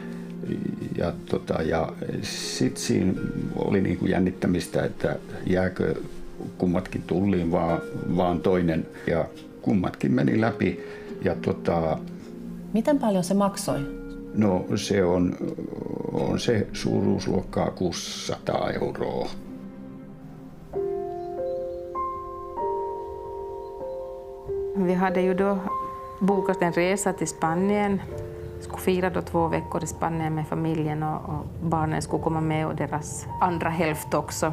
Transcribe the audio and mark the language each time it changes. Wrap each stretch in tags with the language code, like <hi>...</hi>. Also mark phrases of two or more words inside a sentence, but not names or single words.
<fi>Ja sitten siinä oli niinku jännittämistä, että jääkö kummatkin tulliin vaan toinen. Ja kummatkin meni läpi. Ja Miten paljon se maksoi? No se on se suuruusluokkaa 600 €.</fi> <sv>Vi hade ju då bokat en resa till Spanien. Skulle fira då 2 veckor i Spanien med familjen och barnen skulle komma med och deras andra hälft också.</sv>